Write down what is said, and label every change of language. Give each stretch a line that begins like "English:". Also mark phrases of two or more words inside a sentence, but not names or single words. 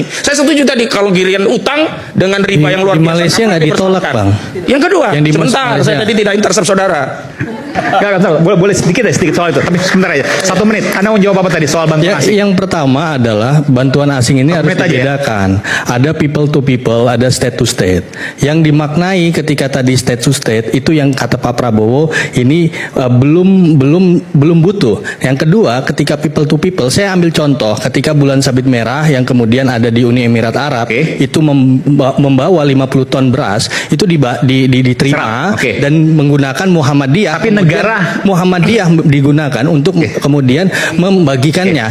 Indonesian: Saya setuju tadi kalau giliran utang dengan riba yang luar biasa. Di Malaysia nggak ditolak Bang. Yang kedua, sebentar, saya tadi tidak intercept saudara. Gak, boleh sedikit soal itu, tapi sebentar aja, 1 menit. Anda mau jawab apa tadi soal bantuan asing? Yang pertama adalah bantuan asing ini harus dibedakan.
English: Ada people to people, ada state to state.
Indonesian: Yang dimaknai ketika tadi
English: state to state
Indonesian: itu yang kata Pak Prabowo ini belum butuh. Yang kedua, ketika
English: people to people,
Indonesian: saya ambil contoh ketika bulan sabit merah yang kemudian ada di Uni Emirat Arab, itu membawa 50 ton beras, itu diterima dan menggunakan Muhammadiyah. Tapi negara Muhammadiyah digunakan untuk kemudian membagikannya.